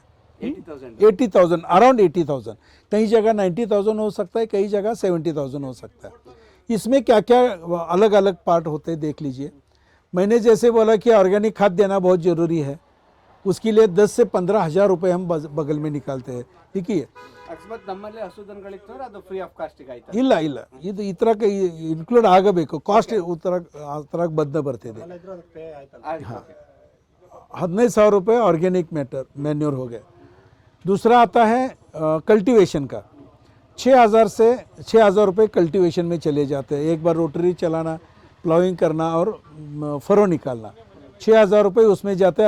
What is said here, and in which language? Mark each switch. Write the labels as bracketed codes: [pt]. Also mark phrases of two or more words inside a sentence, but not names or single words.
[hi] 80,000, अराउंड 80,000। कई जगह 90,000 हो सकता है, कई जगह 70,000 हो सकता है। इसमें क्या क्या अलग अलग पार्ट होते हैं देख लीजिए। मैंने जैसे बोला कि ऑर्गेनिक खाद देना बहुत ज़रूरी है, उसके लिए 10 से 15 हज़ार रुपये हम बगल में निकालते हैं। ठीक है, [kn] ಅಕಸ್ಮಾತ್ ನಮ್ಮಲ್ಲಿ ಹಸುದನಗಳಿತ್ತು ಅಂದ್ರೆ ಅದು [en] free of costಗೆ [kn] ಆಯ್ತು? ಇಲ್ಲ ಇಲ್ಲ, ಇದು ಈ ಥರ ಇನ್ಕ್ಲೂಡ್ ಆಗಬೇಕು, ಕಾಸ್ಟ್ ಆ ಥರ ಬದ್ಧ ಬರ್ತಿದೆ। [hi] 15,000 रुपये [en] organic manure [hi] हो गए। दूसरा आता है कल्टीवेशन का, 6,000 रुपये कल्टीवेशन में चले जाते हैं। एक बार रोटरी चलाना, प्लाविंग करना और फरो निकालना, 6,000 रुपये उसमें जाते हैं।